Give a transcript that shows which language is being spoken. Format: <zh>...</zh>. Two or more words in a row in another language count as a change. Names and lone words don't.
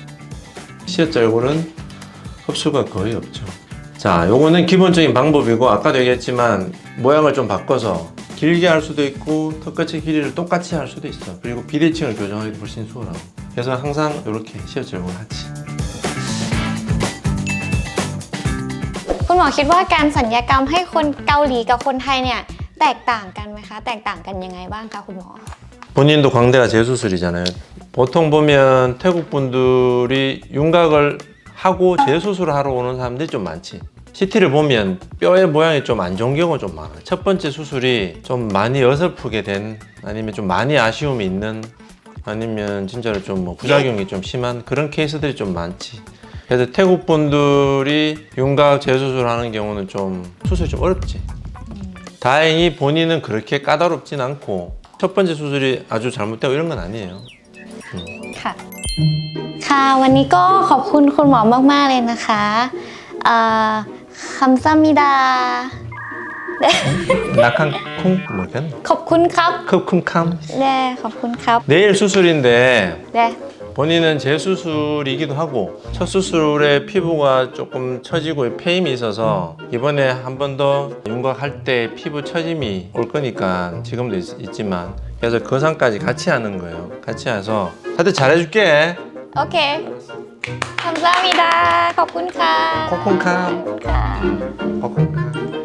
<ko>시어자 얼굴은 흡수가 거의 없죠. 자, 요거는 기본적인 방법이고 아까도 얘기했지만 모양을 좀 바꿔서 길게 할 수도 있고 턱끝의 길이를 똑같이 할 수도 있어. 그리고 비대칭을 교정하기도 훨씬 수월하고. 그래서 항상 이렇게 시어자 얼굴 하지.</ko> <th>คุณหมอคิดว่าการศัลยกรรมให้คนเกาหลีกับคนไทยเนี่ยแตกต่างกันไหมคะแตกต่างกันยังไงบ้างคะคุณหมอ</th> <ko>본인도 광대가 재수술이잖아요. 보통 보면 태국 분들이 윤곽을 하고 재수술을 하러 오는 사람들이 좀 많지. CT를 보면 뼈의 모양이 좀 안 좋은 경우가 좀 많아요. 첫 번째 수술이 좀 많이 어설프게 된, 아니면 좀 많이 아쉬움이 있는, 아니면 진짜로 좀 뭐 부작용이 좀 심한 그런 케이스들이 좀 많지. 그래서 태국 분들이 윤곽 재수술 하는 경우는 좀 수술이 좀 어렵지. 다행히 본인은 그렇게 까다롭진 않고 첫 번째 수술이 아주 잘못되고 이런 건 아니에요.</ko> <th>ค่ะ ค่ะวันนี้ก็ขอบคุณคุณหมอมากๆเลยนะคะคำซามิดา</th> <ko>낙한 콩 뭐겠나?</ko> <th>ขอบคุณครับ ขอบคุณครับ. เด้ขอบคุณครับ</th> <ko>내일 수술인데</ko> <th>เด้</th> <ko>본인은 재수술이기도 하고 첫 수술에 피부가 조금 처지고 페임이 있어서 이번에 한 번 더 윤곽할 때 피부 처짐이 올 거니까 지금도 있지만 그래서 거상까지 같이 하는 거예요. 같이 해서 하여튼 잘해줄게.</ko> <th>โอเคคำซามิดาขอบคุณค่ะ ขอบคุณครับ. ขอบคุณค่ะ ขอบคุณครับ.</th>